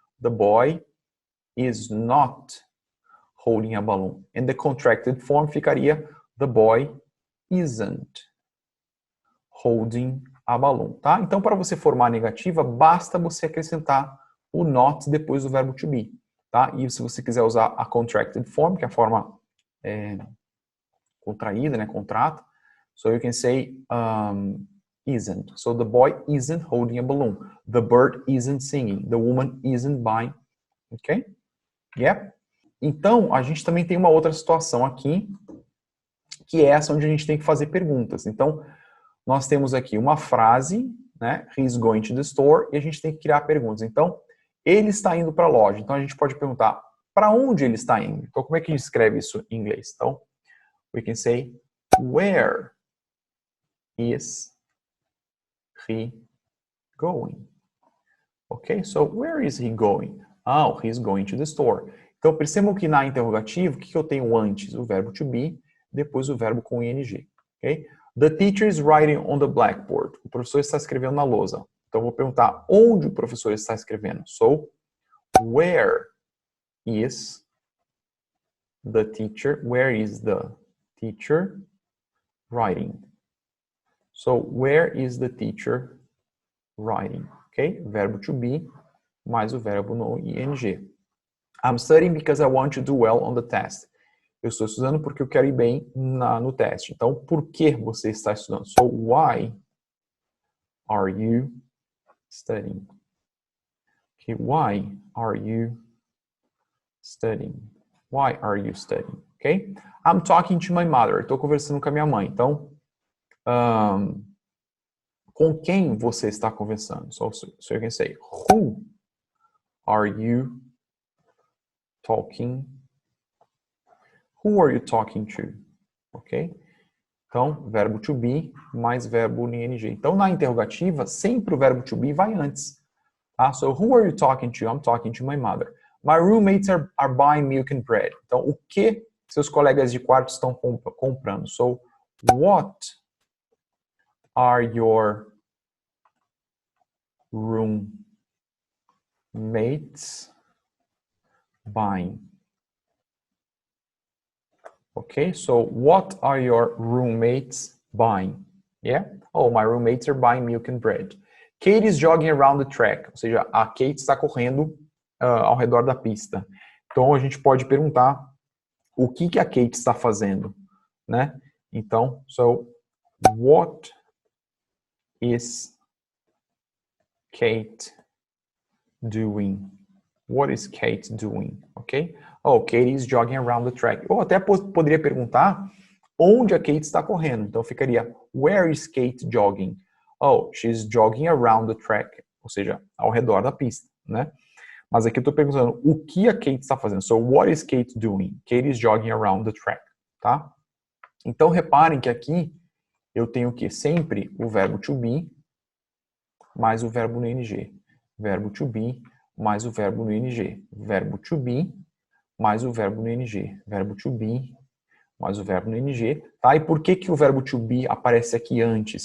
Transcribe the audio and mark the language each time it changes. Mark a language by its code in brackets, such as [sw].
[en] The boy is not holding a balloon. And the contracted form [pt] ficaria [en] the boy isn't holding a balloon, tá? [pt] Então, para você formar a negativa, basta você acrescentar o not depois do verbo to be, tá? E se você quiser usar a contracted form, que é a forma contraída, né, contrato, [en] so you can say isn't. So the boy isn't holding a balloon. The bird isn't singing. The woman isn't buying. Ok? Yeah? [pt] Então, a gente também tem uma outra situação aqui, que é essa onde a gente tem que fazer perguntas. Então, nós temos aqui uma frase, né? [en] He's going to the store, [pt] e a gente tem que criar perguntas. Então, ele está indo para a loja. Então, a gente pode perguntar para onde ele está indo. Então, como é que a gente escreve isso em inglês? [en] Então, we can say, where is he going? Ok? So, where is he going? Oh, he's going to the store. [pt] Então, percebam que na interrogativa, o que eu tenho antes? O verbo to be, depois o verbo com ing. [en] Ok? The teacher is writing on the blackboard. [pt] O professor está escrevendo na lousa. Então, eu vou perguntar onde o professor está escrevendo. [en] So, where is the teacher? Where is the teacher writing? So, where is the teacher writing? Ok? [pt] Verbo to be mais o verbo no ing. [en] I'm studying because I want to do well on the test. [pt] Eu estou estudando porque eu quero ir bem no teste. Então, por que você está estudando? [en] So, why are you studying? Okay, why are you studying? Why are you studying? Okay? I'm talking to my mother. [pt] Estou conversando com a minha mãe. Então, com quem você está conversando? [en] So you can say, who are you talking? Who are you talking to? Ok? [pt] Então, verbo to be mais verbo no ing. Então, na interrogativa, sempre o verbo to be vai antes. Tá? [en] So, who are you talking to? I'm talking to my mother. My roommates are buying milk and bread. [pt] Então, o que seus colegas de quarto estão comprando? [en] So, what are your roommates buying? Okay, so what are your roommates buying? Yeah? Oh, my roommates are buying milk and bread. Kate is jogging around the track. [pt] Ou seja, a Kate está correndo ao redor da pista. Então, a gente pode perguntar o que a Kate está fazendo, né? [en] Então, so, what is Kate doing? What is Kate doing? Ok? Oh, Kate is jogging around the track. [pt] Ou até poderia perguntar onde a Kate está correndo. Então ficaria, [en] where is Kate jogging? Oh, she's jogging around the track. [pt] Ou seja, ao redor da pista, né? Mas aqui eu estou perguntando o que a Kate está fazendo. [en] So, what is Kate doing? Kate is jogging around the track, tá? [pt] Então reparem que aqui eu tenho o quê? Sempre o verbo to be mais o verbo no ing. Verbo to be mais o verbo no ing. Verbo to be mais o verbo no ing. Verbo to be mais o verbo no ing. Tá? E por que o verbo to be aparece aqui antes?